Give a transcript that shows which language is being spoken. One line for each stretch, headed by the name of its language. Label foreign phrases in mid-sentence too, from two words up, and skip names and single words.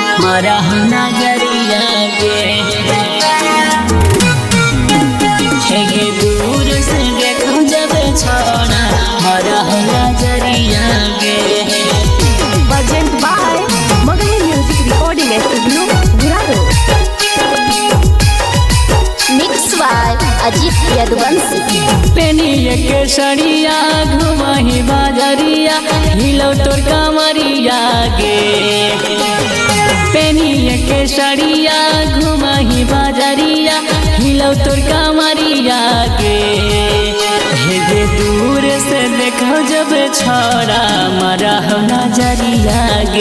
Magahi: मारा नजरिया के दूर से देखो जब छोड़ा मारा नजरिया के।
English: Present by Magali Music Recording Studio, Guraro. Mixed by Ajit Yadvansi.
Magahi: पेनिए के सड़िया घुमाही बाजरिया हिलो तोर कमरिया गे। पेनिए के सड़िया घुमाही बाजरिया हिलो तोर कमरिया गे। हेगे दूर से देखो जब छोड़ा मारा नजरिया गे।